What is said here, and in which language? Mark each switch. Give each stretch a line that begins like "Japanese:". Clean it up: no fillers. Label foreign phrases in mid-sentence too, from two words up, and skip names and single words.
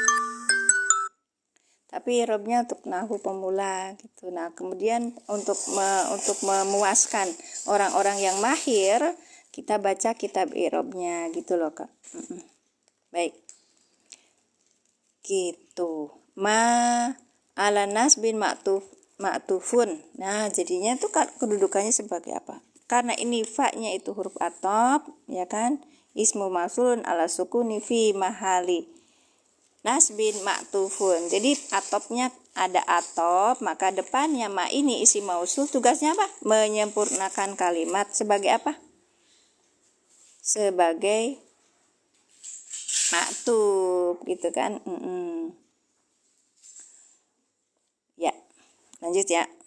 Indonesian: Tapi i'rabnya untuk nahwu pemula gitu. Nah, kemudian untuk memuaskan orang-orang yang mahir, kita baca kitab i'rabnya gitu loh, Kak. Baik. Gitu.
Arabic: ما على نصب معطوف.
Indonesian: Nah, jadinya tuh kedudukannya sebagai apa? Karena ini fa-nya itu huruf atop, ya kan?
Arabic: اسم موصول على السكون في محل نصب معطوف.
Indonesian: Jadi atopnya ada atop, maka depannya ma ini isi mausul, tugasnya apa? Menyempurnakan kalimat sebagai apa? Sebagai ma'tuf gitu kan. Ya, lanjut ya.